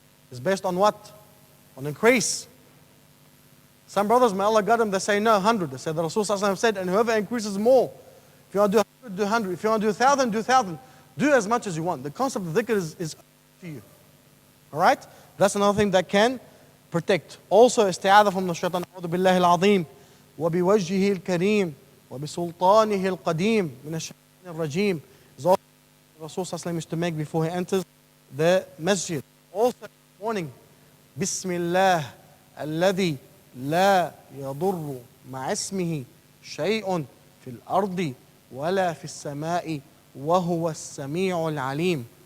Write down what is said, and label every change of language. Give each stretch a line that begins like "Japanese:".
English: Is based on what? On increase. Some brothers, may Allah guide them, they say no, 100. They say the Rasul said, and whoever increases more. If you want to do 100, do 100. If you want to do 1,000, do 1,000. Do as much as you want. The concept of dhikr is up to you. Alright? That's another thing that can protect. Also, isti'adha from the shaitan.
Arabic: أعوذ بالله العظيم وبوجهه الكريم وبسلطانه القديم من الشيطان الرجيم.
English: Is also the Rasul used to make before he enters the masjid. Also, in the morning,
Arabic: Bismillah الذي لا يضر مع اسمه شيء في الأرض ولا في السماء وهو السميع العليم.